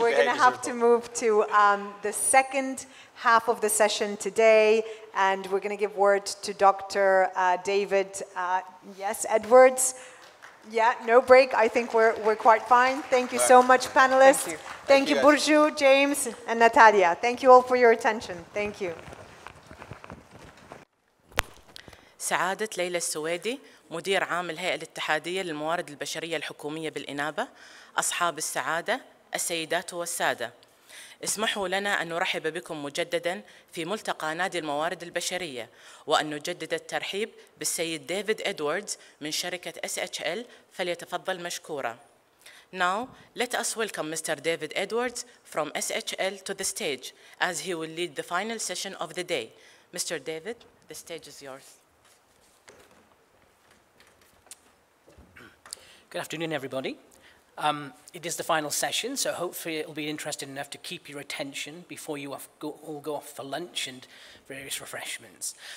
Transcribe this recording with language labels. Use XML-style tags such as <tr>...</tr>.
<en>We're going to have to move to the second half of the session today, and we're going to give word to Dr. David, Edwards. Yeah, no break. I think we're quite fine. Thank you so much, panelists. Thank you, Burcu, James, and Natalia. Thank you all for your attention. Thank you.</en> <ar>سعادة ليلى السويدي، مدير عام الهيئة الاتحادية للموارد البشرية الحكومية بالإنابة. أصحاب السعادة، السيدات والسادة، اسمحوا لنا أن نرحب بكم مجدداً في ملتقى نادي الموارد البشرية، وأن نجدد الترحيب بالسيد ديفيد إدواردز من شركة SHL، فليتفضل مشكورا.</ar> <en>Now, let us welcome Mr. David Edwards from SHL to the stage, as he will lead the final session of the day. Mr. David, the stage is yours. Good afternoon, everybody. It is the final session, so hopefully it will be interesting enough to keep your attention before you all go off for lunch and various refreshments.</en>